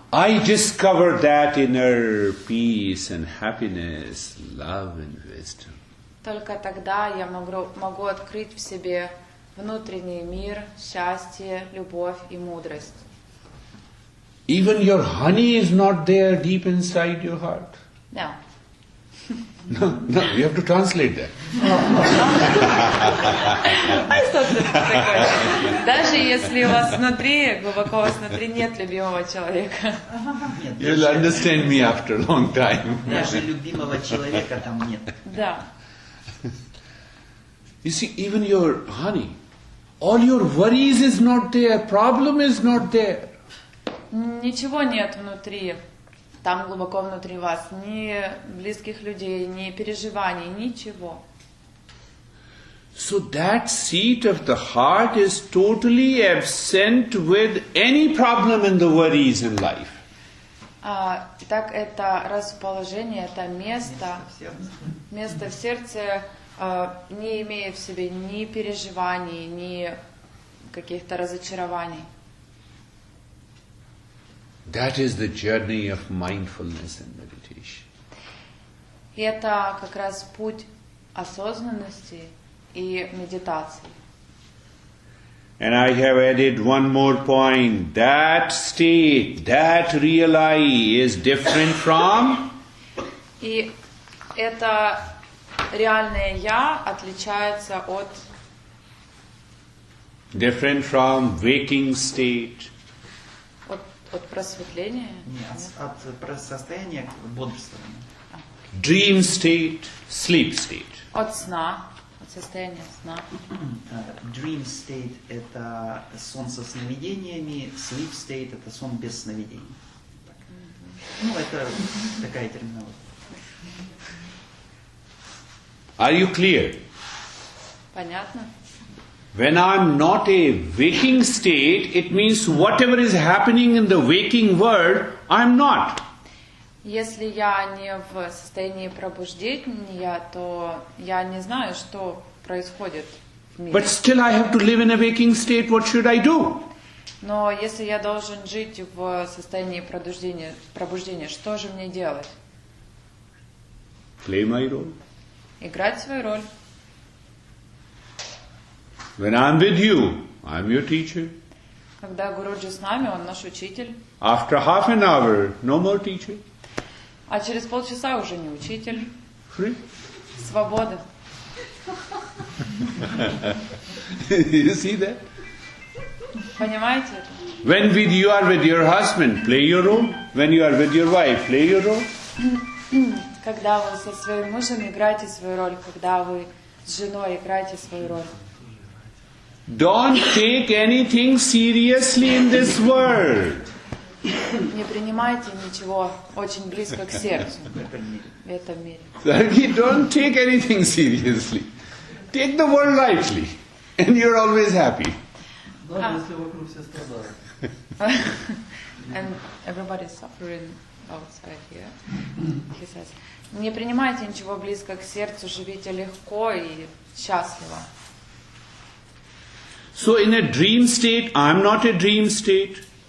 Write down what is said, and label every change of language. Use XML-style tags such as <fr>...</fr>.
<en>I discovered that inner peace and happiness, love and wisdom.</en> <ru>Только тогда я могу открыть в себе внутренний мир, счастье, любовь и мудрость.</ru> <en>Even your honey is not there deep inside your heart. No. No, you have to translate that.</en> <ru>Даже если у вас внутри, глубоко у вас внутри нет любимого человека.</ru> <en>You'll understand me after a long time.</en> <ru>Даже любимого человека там нет. Да.</ru> <en>You see, even your honey, all your worries is not there, problem is not there.</en> <ru>Ничего нет внутри, там глубоко внутри вас, ни близких людей, ни переживаний, ничего.</ru> <en>So that seat of the heart is totally absent with any problem and the worries in life.</en> <ru>Итак, это расположение, это место в сердце не имеет в себе ни переживаний, ни каких-то разочарований.</ru> <en>That is the journey of mindfulness and meditation.</en> <ru>И это как раз путь осознанности и медитации.</ru> <en>And I have added one more point. That state, that real I is different from...</en> <ru>И это реальное «я» отличается от</ru> <en>Different from waking state.</en> <ru>От просветления? Нет, от состояния бодрствования.</ru> <en>Dream state, sleep state.</en> <ru>От сна, от состояния сна. Dream state – это сон со сновидениями, sleep state – это сон без сновидений. Так. Ну, это такая терминология.</ru> <en>Are you clear?</en> <ru>Понятно?</ru> <en>When I'm not a waking state, it means whatever is happening in the waking world, I'm not.</en> <ru>Если я не в состоянии пробуждения, то я не знаю, что происходит в мире.</ru> <en>But still I have to live in a waking state, what should I do?</en> <ru>Но если я должен жить в состоянии пробуждения, что же мне делать?</ru> <en>Play my role.</en> <ru>Играть свою роль.</ru> <en>When I'm with you, I'm your teacher.</en> <ru>Когда Гуруджи с нами, он наш учитель.</ru> <en>After half an hour, no more teacher.</en> <ru>А через полчаса уже не учитель.</ru> <en>Free.</en> <ru>Свобода.</ru> <en>You see that?</en> <ru>Понимаете это?</ru> <en>When you are with your husband, play your role. When you are with your wife, play your role.</en> <ru>Когда вы со своим мужем играете свою роль, когда вы с женой играете свою роль.</ru> <en>Don't take anything seriously in this world.</en> <ru>Не принимайте ничего очень близко к сердцу в этом мире.</ru> <en>Don't take anything seriously. Take the world lightly, and you're always happy.</en> <ru>Даже если вокруг все страдают.</ru> <en>And everybody is suffering outside here. He says,</en> <ru>не принимайте ничего близко к сердцу, живите легко и счастливо.</ru> <en>So in a dream state, I'm not a dream state.</en>